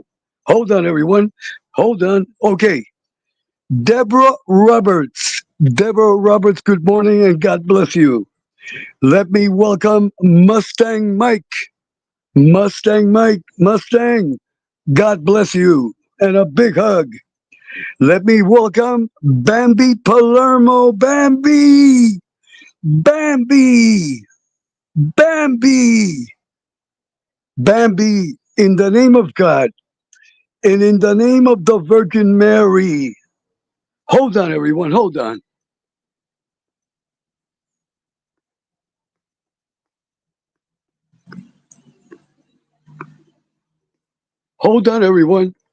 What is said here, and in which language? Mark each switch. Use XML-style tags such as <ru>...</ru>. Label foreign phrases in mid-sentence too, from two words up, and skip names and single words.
<en>Hold on, everyone. Hold on. Okay. Deborah Roberts. Deborah Roberts, good morning and God bless you. Let me welcome Mustang Mike. Mustang Mike. Mustang, God bless you and a big hug. Let me welcome Bambi Palermo. Bambi. Bambi. Bambi. Bambi, in the name of God and in the name of the Virgin Mary. Hold on, everyone. Hold on. Hold on, everyone.</en>